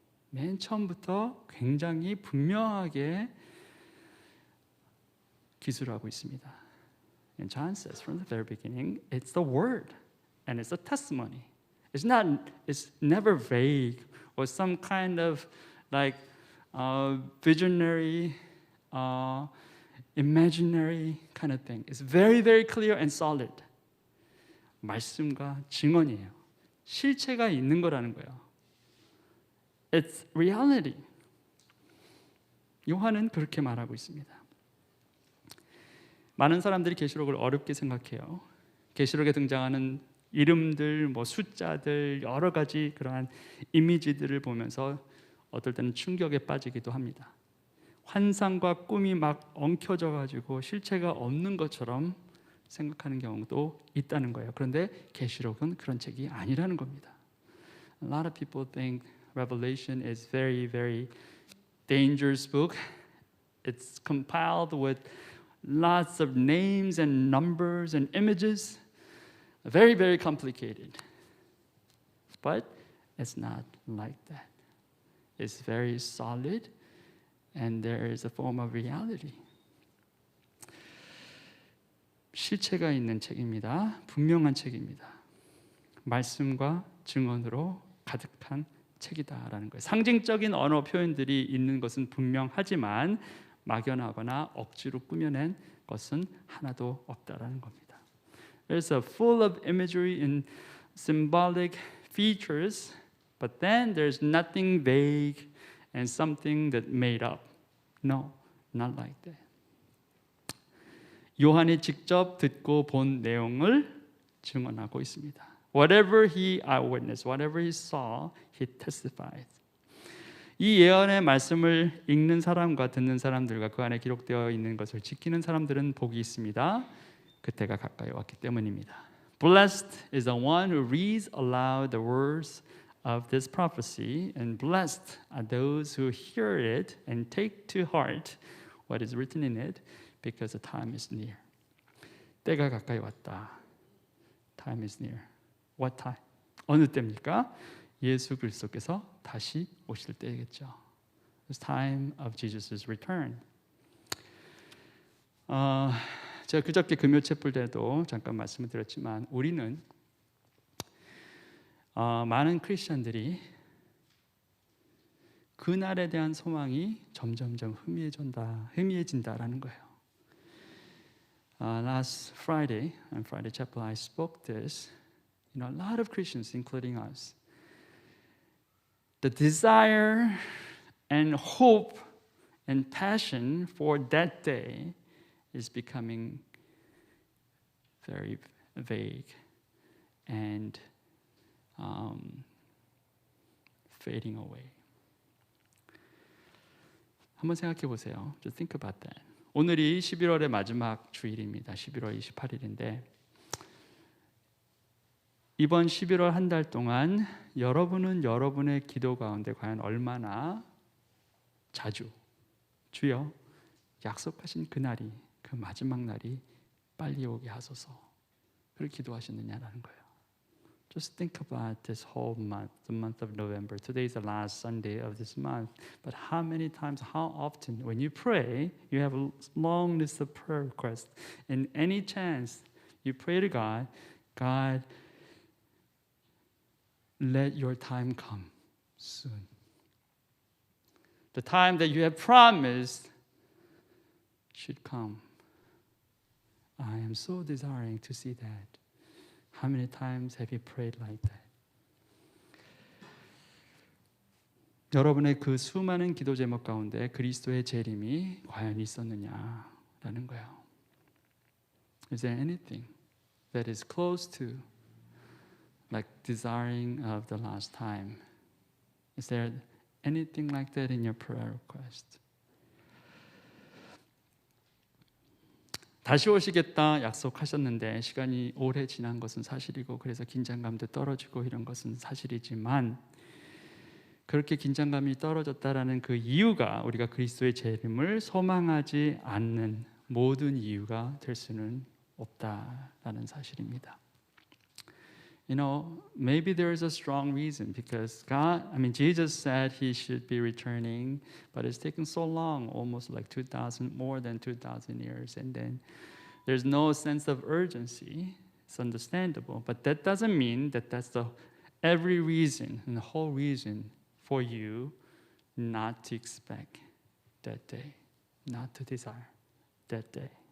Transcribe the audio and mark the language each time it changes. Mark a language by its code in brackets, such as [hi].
[ko] 맨 처음부터 굉장히 분명하게 기술하고 있습니다. [en] And John says from the very beginning, it's the word and it's a testimony. It's never vague or some kind of like visionary, imaginary kind of thing. It's very, very clear and solid. [ko] 말씀과 증언이에요. 실체가 있는 거라는 거예요. [en] It's reality. [ko] 요한은 그렇게 말하고 있습니다. 많은 사람들이 계시록을 어렵게 생각해요. 계시록에 등장하는 이름들, 숫자들, 여러 가지 그러한 이미지들을 보면서 어떨 때는 충격에 빠지기도 합니다. 환상과 꿈이 막 엉켜져 가지고 실체가 없는 것처럼 생각하는 경우도 있다는 거예요. 그런데 계시록은 그런 책이 아니라는 겁니다. [en] A lot of people think Revelation is very, very dangerous book. It's compiled with lots of names and numbers and images. Very, very complicated. But it's not like that. It's very solid and there is a form of reality. [ko] 실체가 있는 책입니다. 분명한 책입니다. 말씀과 증언으로 가득한 책이다라는 거예요. 상징적인 언어 표현들이 있는 것은 분명하지만 막연하거나 억지로 꾸며낸 것은 하나도 없다라는 겁니다. [en] There's a full of imagery and symbolic features, but then there's nothing vague and something that made up. No, not like that. [ko] 요한이 직접 듣고 본 내용을 증언하고 있습니다. [en] Whatever he eyewitnessed, whatever he saw, he testified. [ko] 이 예언의 말씀을 읽는 사람과 듣는 사람들과 그 안에 기록되어 있는 것을 지키는 사람들은 복이 있습니다. 그때가 가까이 왔기 때문입니다. [en] Blessed is the one who reads aloud the words of this prophecy, and blessed are those who hear it and take to heart what is written in it, because the time is near. [ko] 때가 가까이 왔다. [en] Time is near. What time? [ko] 어느 때입니까? 예수 그리스도께서 다시 오실 때겠죠. [en] It's time of Jesus' return. [ko] 제가 그저께 금요 촛불 때도 잠깐 말씀을 드렸지만 우리는 많은 크리스천들이 그날에 대한 소망이 점점점 희미해진다라는 거예요. [en] Last Friday, on Friday Chapel, I spoke this. A lot of Christians, including us, the desire and hope and passion for that day is becoming very vague and fading away. [ko] 한번 생각해 보세요. [en] Just think about that. [ko] 오늘이 11월의 마지막 주일입니다. 11월 28일인데 이번 11월 한 달 동안 여러분은 여러분의 기도 가운데 과연 얼마나 자주 주여 약속하신 그날이, 그 마지막 날이 빨리 오게 하소서. 그렇게 기도하셨느냐라는 거예요. [en] Just think about this whole month, the month of November. Today is the last Sunday of this month. But how many times, how often, when you pray, you have a long list of prayer requests. And any chance you pray to God, God, let your time come soon. The time that you have promised should come. I am so desiring to see that. How many times have you prayed like that? [ko] 여러분의 그 수많은 기도 제목 가운데 그리스도의 재림이 과연 있었느냐라는 거예요. [en] Is there anything that is close to like desiring of the last time? Is there anything like that in your prayer request? [ko] 다시 오시겠다 약속하셨는데 시간이 오래 지난 것은 사실이고 그래서 긴장감도 떨어지고 이런 것은 사실이지만 그렇게 긴장감이 떨어졌다라는 그 이유가 우리가 그리스도의 재림을 소망하지 않는 모든 이유가 될 수는 없다라는 사실입니다. [en] You know, maybe there is a strong reason because Jesus said he should be returning, but it's taken so long, almost like more than 2,000 years, and then there's no sense of urgency. It's understandable, but that doesn't mean that that's the every reason and the whole reason for you not to expect that day, not to desire that day.